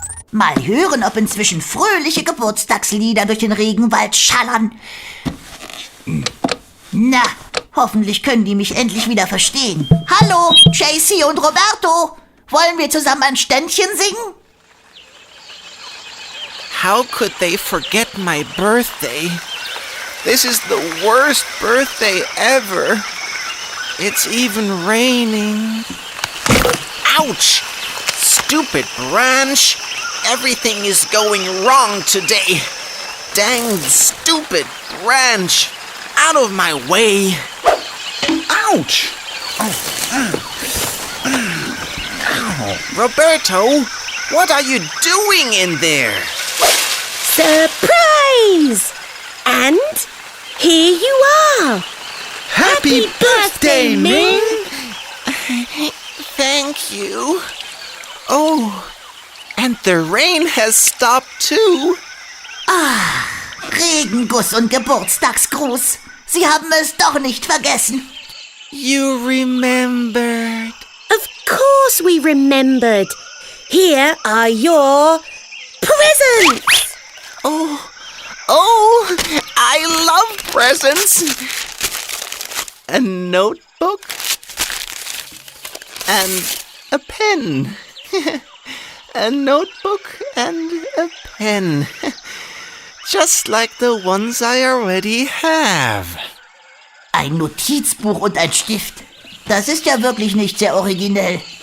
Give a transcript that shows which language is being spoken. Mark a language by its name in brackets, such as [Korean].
[German] Mal hören, ob inzwischen fröhliche Geburtstagslieder durch den Regenwald schallern. Na, hoffentlich können die mich endlich wieder verstehen. Hallo, JC und Roberto. Wollen wir zusammen ein Ständchen singen? [English] How could they forget my birthday? This is the worst birthday ever. It's even raining. Ouch! Stupid branch! Everything is going wrong today. Dang stupid branch! Out of my way! Ouch! Roberto, what are you doing in there? Surprise! And here you are. Happy birthday, Ming! Thank you. Oh, and the rain has stopped too. [German] Regenguss und Geburtstagsgruß. Sie haben es doch nicht vergessen. [English] You remembered. Of course we remembered. Here are your presents. Oh, I love presents. A notebook and a pen. A notebook and a pen. Just like the ones I already have. [German] Ein Notizbuch und ein Stift. Das ist ja wirklich nicht sehr originell.